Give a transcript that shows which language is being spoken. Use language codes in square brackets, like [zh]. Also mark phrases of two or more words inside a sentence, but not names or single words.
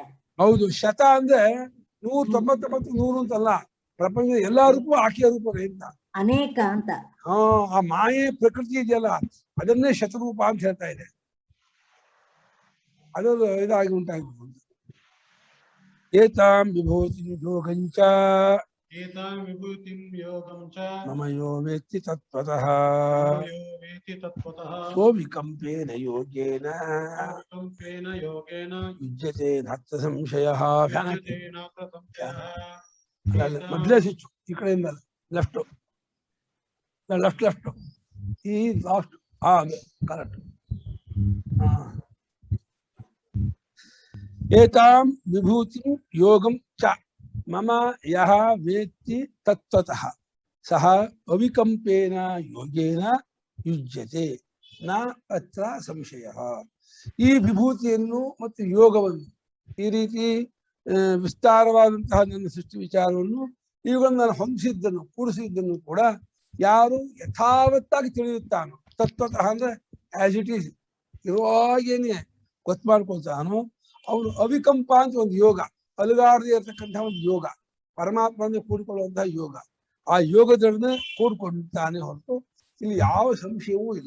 [kn] ಹೌದು, ಶತ ಅಂದ್ರೆ 199 100 ಅಂತಲ್ಲ, ಪ್ರಪಂಚದ ಎಲ್ಲಾ ರೂಪ ಆಕೆಯ ರೂಪವೇ ಅಂತ, ಅನೇಕ ಅಂತ. ಆ ಮಾಯೆ ಪ್ರಕೃತಿ ಇದೆಯಲ್ಲ, ಅದನ್ನೇ ಶತರೂಪ ಅಂತ ಹೇಳ್ತಾ ಇದೆ. ಅದು ಇದಾಗಿ ಉಂಟಾಗಿ [sa] ಏತಾಂ ವಿಭೂತಿ ಯೋಗಂಚ एतां विभूतिं योगं च मम यो वेत्ति तत्त्वतः यो वेति तत्त्वतः सोऽविकम्पेन योगेन विकम्पेन योगेन युज्यते नात्र संशयः. युज्यते नात्र संशयः [kn] ಮೊದಲೇ ಸ್ವಿಚ್ ಈ ಕಡೆಯಿಂದ [en] left left left [kn] ಈ [en] last correct. [sa] ಏತಾಂ ವಿಭೂತಿಂ ಯೋಗಂ ಚ ಮಮ ಯಹ ವೇತ್ತಿ ತತ್ವತಃ ಸಹ ಅವಿಕಂಪೇನ ಯೋಗೇನ ಯುಜ್ಯತೆ ನ ಅತ್ರ ಸಂಶಯಃ. [kn] ಈ ವಿಭೂತಿಯನ್ನು ಮತ್ತು ಯೋಗವನ್ನು ಈ ರೀತಿ ವಿಸ್ತಾರವಾದಂತಹ ನನ್ನ ಸೃಷ್ಟಿ ವಿಚಾರವನ್ನು ಇವುಗಳನ್ನು ನಾನು ಹೊಂದಿಸಿದ್ದನ್ನು ಕೂಡಿಸಿದ್ದನ್ನು ಕೂಡ ಯಾರು ಯಥಾವತ್ತಾಗಿ ತಿಳಿಯುತ್ತಾನೋ, ತತ್ವತಃ ಅಂದ್ರೆ [en] as it is [kn] ಇರುವಾಗೇನೆ ಗೊತ್ತು ಮಾಡ್ಕೊಳ್ತಾನೋ ಅವನು ಅವಿಕಂಪ ಅಂತ ಒಂದು ಯೋಗ, ಅಲುಗಾಡದೆ ಇರತಕ್ಕಂತಹ ಒಂದು ಯೋಗ, ಪರಮಾತ್ಮನ ಕೂಡಿಕೊಳ್ಳುವಂತಹ ಯೋಗ, ಆ ಯೋಗದೊಡನೆ ಕೂಡ್ಕೊಂಡಿದ್ದಾನೆ ಹೊರತು ಇಲ್ಲಿ ಯಾವ ಸಂಶಯವೂ ಇಲ್ಲ.